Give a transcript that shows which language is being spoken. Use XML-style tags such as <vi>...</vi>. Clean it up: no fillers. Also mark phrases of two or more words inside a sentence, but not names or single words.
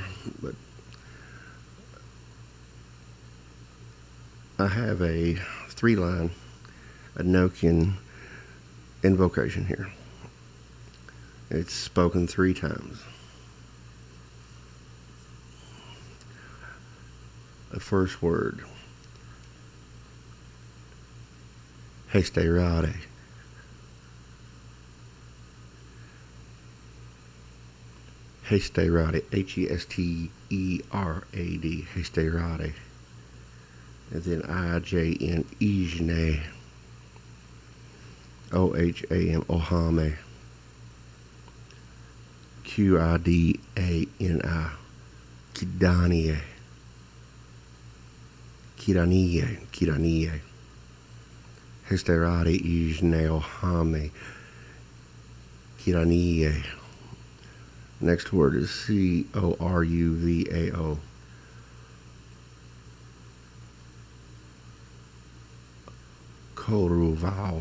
<en>But I have a 3-line Enochian Invocation here. It's spoken 3 times. The first word Hesterade. Hesterade. Hesterad. Hesterade. And then IJN Ijne. OHAM Ohame. QIDANI Kidanie. Kiranie. Hesterade Ijne Ohame. Kiranie. Next word is CORUVAO. Koruvao.</en>